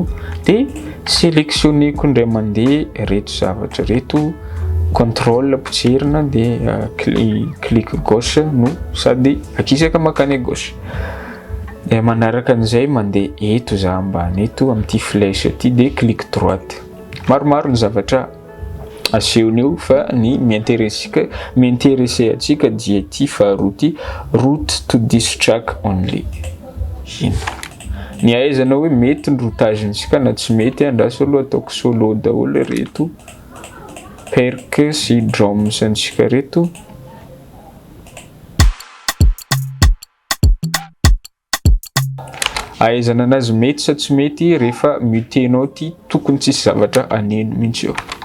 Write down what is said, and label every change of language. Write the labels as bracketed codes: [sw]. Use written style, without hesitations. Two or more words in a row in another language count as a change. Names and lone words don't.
[mg] Dia sélectionneko indray mandeha reto zavatra reto, contrôle potserina dia [fr] clic gauche [mg] no sady akisaka makany gauche. Dia manaraka an'izay mandeha eto za ambany eto amin'ity flèche ty dia [fr] clic droite. [mg] Maromaro ny zavatra asehony eo fa ny miintéresser atsika dia ty faharoa ty, [en] route to this track only. [mg] Iny. Ny ahaizana hoe mety ny routage-ntsika na tsy mety andraso aloha ataoko solo daholo reto perk sy drums antsika reto. Ahaizana anazy mety sa tsy mety rehefa mutenao ty tokony tsisy zavatra aneno mihitsy eo.